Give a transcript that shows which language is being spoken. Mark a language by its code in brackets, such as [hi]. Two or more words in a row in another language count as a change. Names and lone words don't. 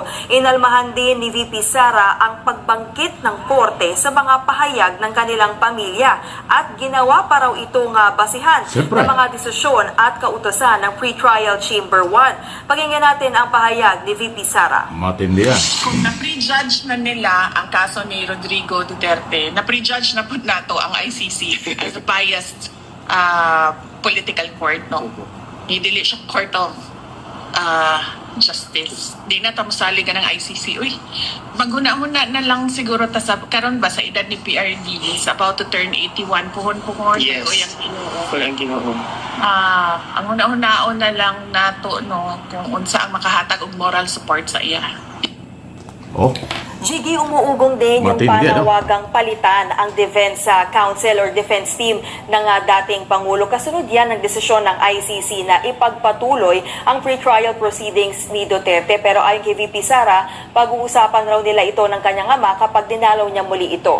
[tl] Inalmahan din ni VP Sara ang pagbangkit ng korte sa mga pahayag ng kanilang pamilya at ginawa pa raw itong basihan Siyempre. ng mga desisyon at kautosan ng Pretrial Chamber 1. Pakinggan natin ang pahayag ni VP Sara. Matindi yan. [ceb] Kung na-prejudge na nila ang kaso ni Rodrigo Duterte, na-prejudge na po nato ang ICC [en] as a biased political court, [ceb] no? [tl] Hindi siya [en] court of justice. [ceb] Di na tamusali ka ng ICC. Uy, maghuna-huna na lang siguro ta sa karon ba sa edad ni PRD [en] is about to turn [ceb] 81 puhon [en] Yes. [tl] o yung Ginoo. Walang ginoo. [ceb] Ang una-unaon na lang nato, no, kung unsa ang makahatag og moral support sa iya. Oh, [tl] Gigi, umuugong din yung Matindi, ano? panawagang palitan ang [en] Defense Council or Defense Team [tl] ng dating Pangulo. Kasunod yan ng desisyon ng ICC na ipagpatuloy ang [en] pre-trial proceedings [tl] ni Duterte. Pero ayon kay VP Sara, pag-uusapan raw nila ito ng kanyang ama kapag dinalaw niya muli ito.